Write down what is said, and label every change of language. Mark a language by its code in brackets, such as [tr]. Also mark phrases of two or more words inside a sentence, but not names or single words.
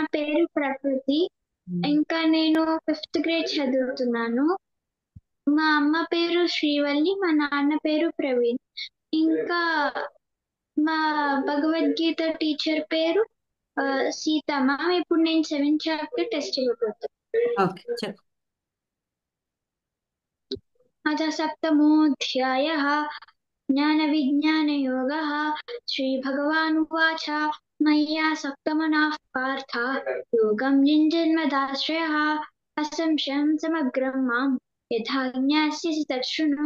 [te] పేరు ప్రకృతి. ఇంకా నేను [en] fifth grade [te] చదువుతున్నాను. మా అమ్మ పేరు శ్రీవల్లి, మా నాన్న పేరు ప్రవీణ్. ఇంకా మా భగవద్గీత టీచర్ పేరు సీతమ్మ. ఇప్పుడు నేను [en] seventh chapter test [te] ఇవ్వబోతున్నాను. ఓకే, చెప్పు. [sa] अथ सप्तमोऽध्यायः ज्ञानविज्ञानयोगः। श्रीभगवानुवाच मय्यासक्तमनः पार्थ योगं युञ्जन्मदाश्रयः असंशयं समग्रं मां यथा ज्ञास्यसि तच्छृणु।